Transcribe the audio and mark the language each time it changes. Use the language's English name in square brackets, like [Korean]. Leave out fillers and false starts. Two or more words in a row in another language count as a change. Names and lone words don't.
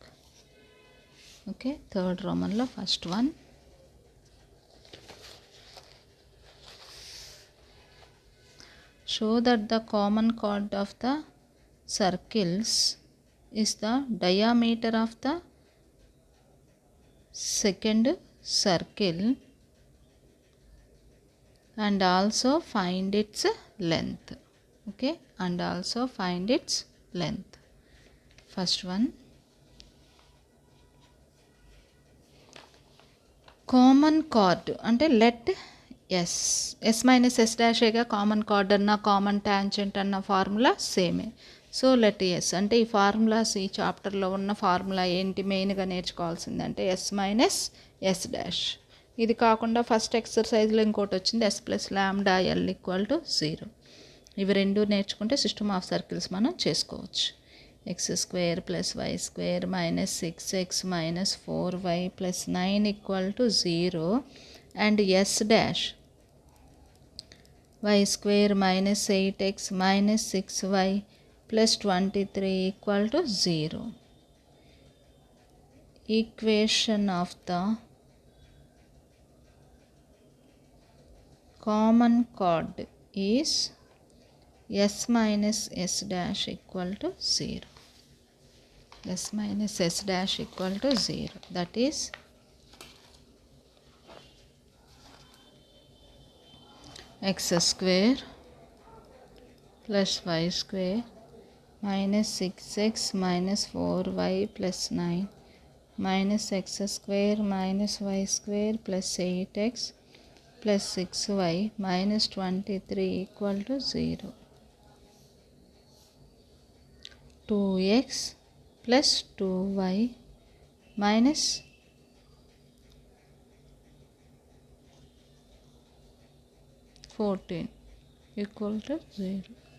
[English] okay, third Roman lo first one, show that the common chord of the circles is the diameter of the second circle and also find its length. okay, and also find its length. first one, common chord [Telugu] అంటే [English] let S minus S [Telugu] డాషేగా [English] common chord [Telugu] అన్న [English] common tangent [Telugu] అన్న [English] formula same. so let S [Telugu] అంటే ఈ ఫార్ములాస్ ఈ చాప్టర్లో ఉన్న ఫార్ములా ఏంటి మెయిన్గా నేర్చుకోవాల్సిందంటే [English] S minus S dash. [Telugu] ఇది కాకుండా [English] first exercise [Telugu] ఇంకోటి వచ్చింది [English] S plus lambda L equal to 0. [Telugu] ఇవి రెండు నేర్చుకుంటే [English] system of circles [Telugu] మనం చేసుకోవచ్చు. [English] x² + y² - 6x - 4y + 9 = 0 and s dash y² - 8x - 6y + 23 = 0. Equation of the common chord is s minus s dash equal to 0. s minus s dash equal to 0. That is x square plus y square minus 6x minus 4y plus 9 minus x square minus y square plus 8x plus 6y minus 23 equal to 0. 2x plus 2y minus 14 equal to 0.